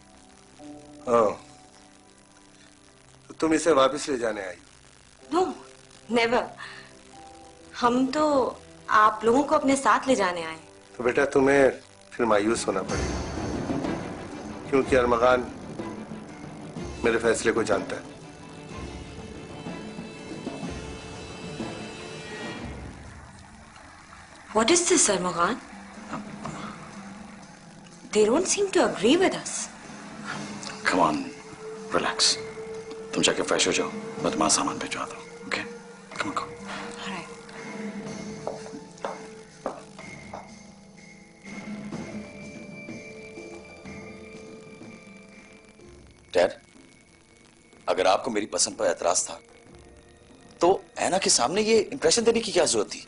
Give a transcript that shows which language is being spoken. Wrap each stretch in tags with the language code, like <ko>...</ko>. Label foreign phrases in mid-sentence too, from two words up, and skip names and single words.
<hi>तो तुम इसे वापस ले जाने आई?</hi> <en>No, never.</en> <hi>हम तो आप लोगों को अपने साथ ले जाने आए। तो बेटा तुम्हें फिर मायूस होना पड़ेगा, क्योंकि अरमगान मेरे फैसले को जानता है।</hi> <en>What is this, Armaghan? They don't seem to agree with us. Come on, relax.</en> <hi>तुम जाके फ्रेश हो जाओ, मैं तुम्हारा सामान भिजवाता हूँ।</hi> <en>Okay? Come on, go. All right.</en> <hi>डैड, अगर आपको मेरी पसंद पर एतराज था तो ऐना के सामने ये इंप्रेशन देने की क्या जरूरत थी?</hi>